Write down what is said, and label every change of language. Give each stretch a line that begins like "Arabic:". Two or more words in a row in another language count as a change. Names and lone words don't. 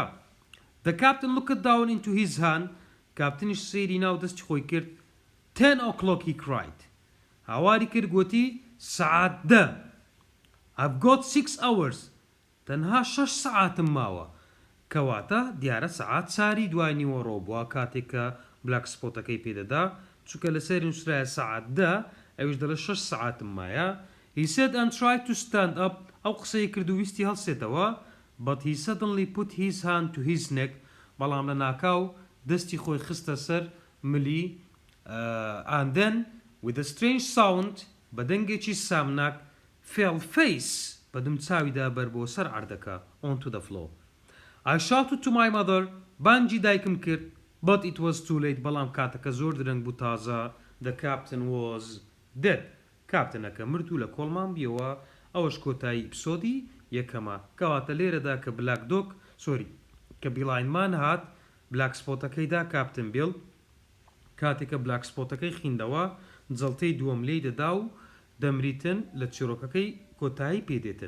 English: The captain looked down into his hand.
Central Kurdish: کاپتنیش سەیری ناو دەستی خۆی کرد.
English: 10 o'clock he cried.
Central Kurdish: هاواری کرد گوتی سعات 10.
English: I've got 6 hours.
Central Kurdish: تەنها 6 سعاتم ماوە. کەواتە دیارە سعات چاری دوای نیوەڕۆ بووە کاتێک کە بلاک سپۆتەکەی پێدەدا چونکە لەسەری نووسرایە سعات 10 ئەویش دەڵێ 6 سعاتم مایە.
English: He said and tried to stand up.
Central Kurdish: ئەو قسەی کرد و ویستی هەڵسێتەوە.
English: But he suddenly put his hand to his neck.
Central Kurdish: بەڵام لە ناکاو دەستی خۆی خستە سەر ملی.
English: And then with a strange sound
Central Kurdish: بە دەنگێکی سامناک
English: fell face
Central Kurdish: بەدم چاویدا بەر بۆ سەر عەردەکە
English: onto the floor. I shouted to my mother.
Central Kurdish: بانجی دایکم کرد.
English: But it was too late.
Central Kurdish: بەڵام کاتەکە زۆر درەنگ بوو تازە.
English: The captain was dead.
Central Kurdish: کاپتنەکە مرد و لە کۆڵمان بیەوە. ئەوەش کۆتایی ئیپسۆدی یەکەمە. کەواتە لێرەدا کە بلاک دۆک کە بیڵاینمان هات بلاک سپۆتەکەیدا کاپتن بیڵ کاتێککە بلاک سپۆتەکەی خیندەوە جەڵتەی دووەم لێی دەدا و دەمریتن لە چیرۆکەکەی کۆتایی پێدێتن.